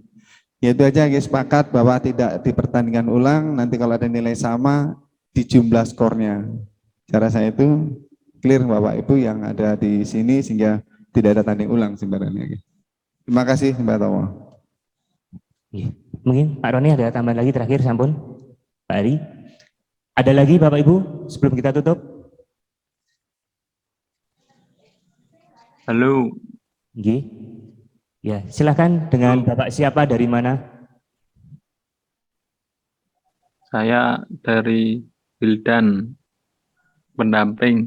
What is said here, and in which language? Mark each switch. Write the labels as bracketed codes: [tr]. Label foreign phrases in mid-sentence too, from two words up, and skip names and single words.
[id] Ya itu aja guys, sepakat bahwa tidak dipertandingkan ulang. Nanti kalau ada nilai sama di jumlah skornya. Cara saya itu clear Bapak Ibu yang ada di sini sehingga tidak ada tanding ulang sebenarnya. Terima kasih Mbak Tomo. Mungkin Pak Roni ada tambahan lagi terakhir sampun. Pak Ari. Ada lagi Bapak Ibu sebelum kita tutup? Halo. Ya, silakan dengan Bapak siapa dari mana? Saya dari Wildan, pendamping.